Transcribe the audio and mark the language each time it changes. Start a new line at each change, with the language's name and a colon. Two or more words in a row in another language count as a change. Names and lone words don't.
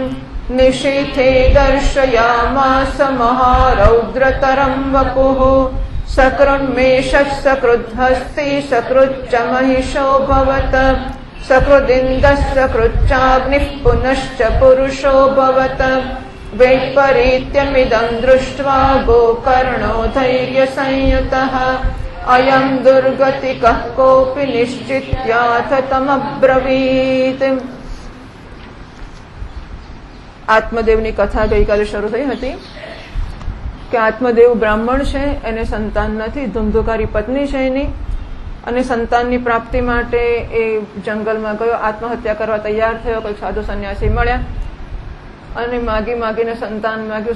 Sanskrit: निशीथे दर्शयामास महारौद्रतरं वपुः सकृन्मेषः सकृद्हस्ति सकृच्च महिषोऽभवत् सकृदिन्दः सकृच्चाग्निः पुनश्च पुरुषोऽभवत् वैपरीत्यमिदं दृष्ट्वा गोकर्णो धैर्यसंयुतः अयं दुर्गतिकः कोऽपि निश्चित्याथ तमब्रवीत्।
Gujarati: આત્મદેવની કથા ગઈકાલે શરૂ થઈ હતી કે આત્મદેવ બ્રાહ્મણ છે, એને સંતાન નથી, ધુંધુકારી પત્ની છે એની, અને સંતાનની પ્રાપ્તિ માટે એ જંગલમાં ગયો, આત્મહત્યા કરવા તૈયાર થયો, કોઈ સાધુ સંન્યાસી મળ્યા અને માગીને સંતાન માગ્યું.